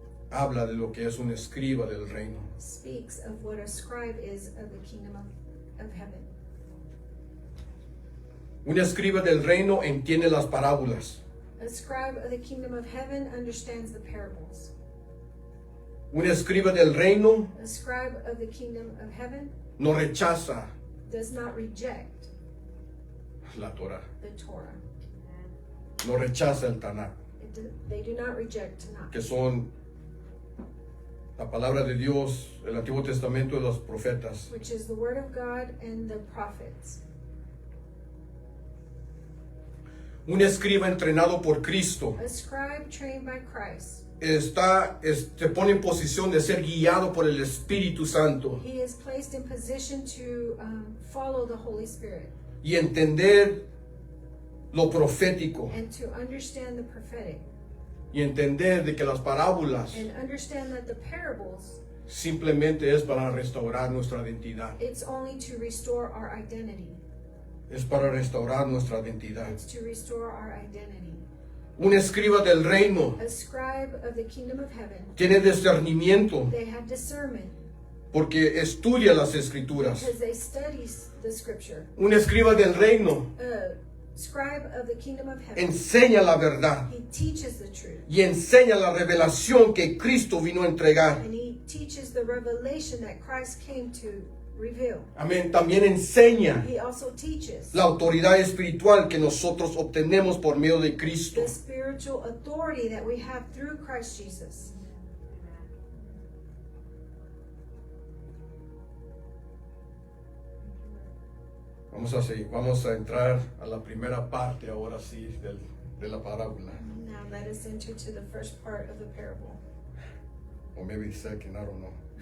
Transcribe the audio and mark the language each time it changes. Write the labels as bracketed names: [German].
[Spanish] habla de lo que es un escriba del reino. [English] speaks of what a scribe is of the kingdom of heaven. [Spanish] Un escriba del reino entiende las parábolas. [English] A scribe of the kingdom of heaven understands the parables. [Spanish] Un escriba del reino [English] A scribe of the kingdom of heaven [Spanish] no rechaza [English] does not reject [Spanish] la Torah, [English] the Torah. [Spanish] no rechaza el Tanakh, [English] They do not reject Tanakh, [Spanish] que son la palabra de Dios, el Antiguo Testamento y los profetas. [English] which is the word of God and the prophets. [Spanish] Un escriba entrenado por Cristo [English] A scribe trained by Christ, [Spanish] se pone en posición de ser guiado por el Espíritu Santo [English] he is placed in position to follow the Holy Spirit [Spanish] y entender lo profético [English] and to understand the prophetic [Spanish] y entender de que las parábolas [English] and understand that the parables, [Spanish] simplemente es para restaurar nuestra identidad. [English] it's only to restore our identity. [Spanish] Es para restaurar nuestra identidad. [English] It's to restore our identity. [Spanish] Un escriba del reino [English] A scribe of the kingdom of heaven, [Spanish] tiene discernimiento [English] they have discernment [Spanish] porque estudia las escrituras. [English] because they study the scripture. [Spanish] Un escriba del reino [English] A scribe of the kingdom of heaven, [Spanish] enseña la verdad [English] he teaches the truth [Spanish] y enseña la revelación que Cristo vino a entregar. [English] and he teaches the revelation that Christ came to reveal. [Spanish] Amén. También enseña [English] He also teaches [Spanish] la autoridad espiritual que nosotros obtenemos por medio de Cristo. [English] the spiritual authority that we have through Christ Jesus. [Spanish] Vamos a entrar a la primera parte ahora sí de la parábola. [English] Now let us enter to the first part of the parable. Or maybe second, I don't know.